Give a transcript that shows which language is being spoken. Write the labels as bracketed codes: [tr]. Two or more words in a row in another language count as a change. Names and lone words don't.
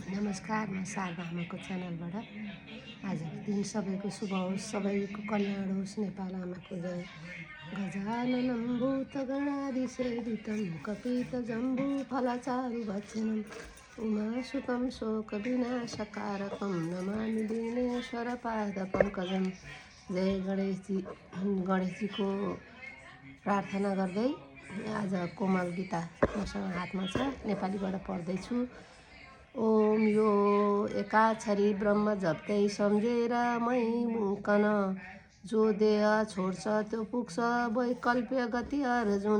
[ne] नमस्कार, म शारदा आमाको च्यानलबाट आजको दिन सबैको शुभ होस्, सबैको कल्याण होस्। नेपाल आमाको जय। [sa] गजाननं भूतगणाधिसेवितं कपितजम्बूफलचारुभक्षणम् उमासुतं शोकविनाशकारकं नमामि दीनेश्वरपादपङ्कजं। [ne] जय गणेशजीको प्रार्थना गर्दै आज कोमल गीता मसँग हातमा छ, नेपालीबाट पढ्दैछु। ओम यो एकाक्षरी ब्रह्म जप्दै सम्झेर मै मुकन, जो देह छोड्छ त्यो पुग्छ वैकल्प्य गति अर्जुन।